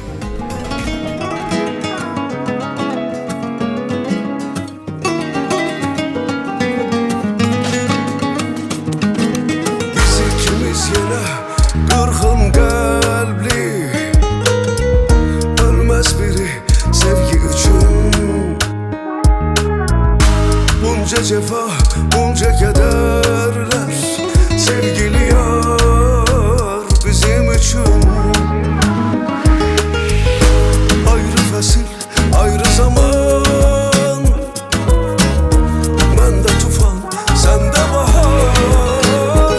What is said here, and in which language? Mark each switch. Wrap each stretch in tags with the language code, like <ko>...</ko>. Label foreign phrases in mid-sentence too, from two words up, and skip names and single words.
<az>Biz ikimiz yenə qırğın qəlbli, ölməz biri sevgi üçün.</az> <tr>Bunca cefa, bunca kederler, sevgili yar bizim için.</tr> <az>Ayrı fesil, ayrı zaman, mende tufan, sende bahar.</az>